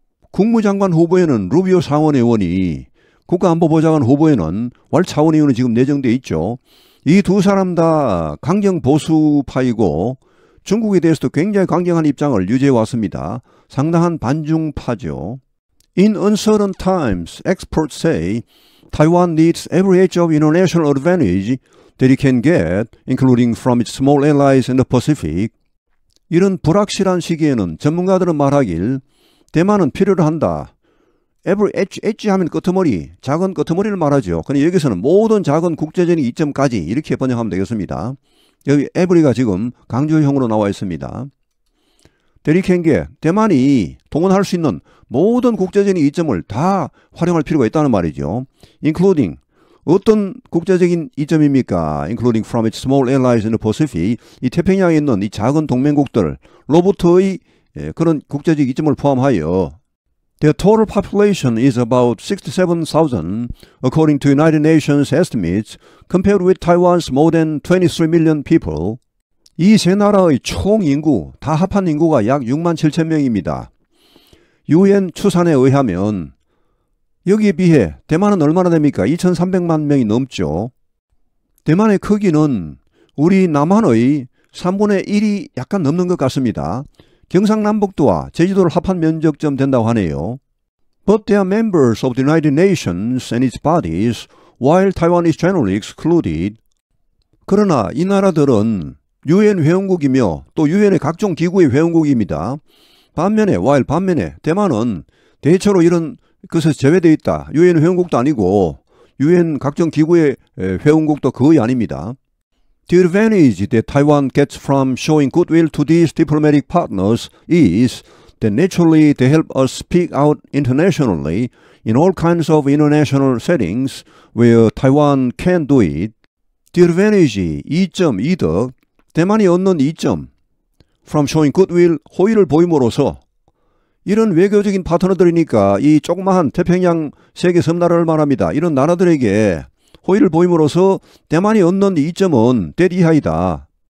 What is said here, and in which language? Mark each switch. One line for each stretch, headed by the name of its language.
Korean: 국무장관 후보에는 루비오 상원의원이, 국가안보보좌관 후보에는 왈 차원의원이 지금 내정되어 있죠. 이 두 사람 다 강경 보수파이고 중국에 대해서도 굉장히 강경한 입장을 유지해 왔습니다. 상당한 반중파죠.
English: In uncertain times, experts say Taiwan needs every edge of international advantage that it can get, including from its small allies in the Pacific.
Korean: 이런 불확실한 시기에는 전문가들은 말하길 대만은 필요로 한다. every 엣지 하면 끄트머리, 작은 끄트머리를 말하죠. 근데 여기서는 모든 작은 국제적인 이점까지 이렇게 번역하면 되겠습니다. 여기 every가 지금 강조형으로 나와 있습니다. 대리캔게 대만이 동원할 수 있는 모든 국제적인 이점을 다 활용할 필요가 있다는 말이죠. including 어떤 국제적인 이점입니까?
English: including from its small allies in the Pacific
Korean: 이 태평양에 있는 이 작은 동맹국들로부터의 그런 국제적 이점을 포함하여
English: Their total population is about 67,000 according to United Nations estimates compared with Taiwan's more than 23 million people.
Korean: 이 세 나라의 총 인구, 다 합한 인구가 약 6만 7천 명입니다. UN 추산에 의하면 여기에 비해 대만은 얼마나 됩니까? 2,300만 명이 넘죠. 대만의 크기는 우리 남한의 3분의 1이 약간 넘는 것 같습니다. 경상남북도와 제주도를 합한 면적쯤 된다고 하네요.
English: But they are members of the United Nations and its bodies, while Taiwan is generally excluded.
Korean: 그러나 이 나라들은 UN 회원국이며 또 UN의 각종 기구의 회원국입니다. 반면에 대만은 대체로 이런 것에서 제외되어 있다. UN 회원국도 아니고 UN 각종 기구의 회원국도 거의 아닙니다.
English: The advantage that Taiwan gets from showing goodwill to these diplomatic partners is that naturally they help us speak out internationally in all kinds of international settings where Taiwan can do it. The advantage,
Korean: 이득, 대만이 얻는 이점,
English: from showing goodwill,
Korean: 호의를 보임으로써 이런 외교적인 파트너들이니까 이 조그마한 태평양 세계 섬나라를 말합니다. 이런 나라들에게 호의를 보임으로써 대만이 얻는 이점은 대리하이다.